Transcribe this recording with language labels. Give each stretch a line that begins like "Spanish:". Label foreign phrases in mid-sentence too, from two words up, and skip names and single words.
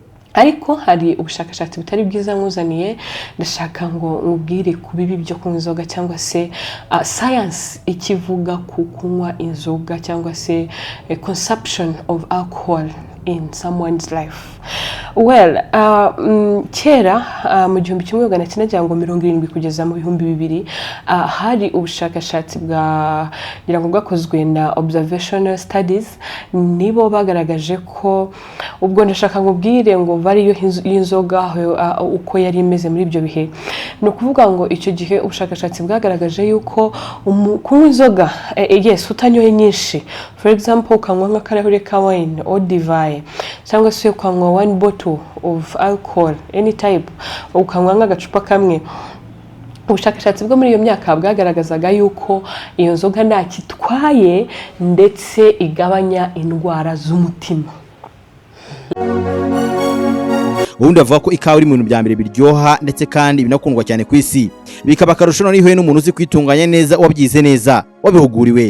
Kinyarwanda: ariko hari ubushakashatsi butari bwiza nkuzaniye ndashaka ngo nkubwire ku bibi byo kunywa inzoga cyangwa se science ikivuga ku kunywa inzoga cyangwa se
English: consumption of alcohol in someone's life.
Kinyarwanda: Well, kera mu 1970 kugeza mu 2000 hari ubushakashatsi ngira ngo bwakozwe na
English: observational studies,
Kinyarwanda: nibo bagaragaje ko ubwo ndashaka ngubwire ngo variyo y'inzoga uko yari imeze muri ibyo bihe. No kuvuga ngo icyo gihe ubushakashatsi bwagaragaje yuko kunywa inzoga yes utanyoye nyinshi,
English: for example
Kinyarwanda: ukanywa nk'akarahure ka wine or divayi cyangwa se ukanywa
English: 1 bottle of alcohol any type,
Kinyarwanda: ukanywa nk'agacupa kamwe, ubushakashatsi bwo muri iyo myaka bwagaragazaga yuko iyo nzoga nta kitwaye ndetse igabanya indwara z'umutima. ubundi avuga ko ikawa iri mu bintu bya mbere biryoha ndetse kandi binakundwa cyane ku isi, bikaba akarusho noneho ihuye n'umuntu uzi kwitunganya neza, wabyize neza, wabihuguriwe.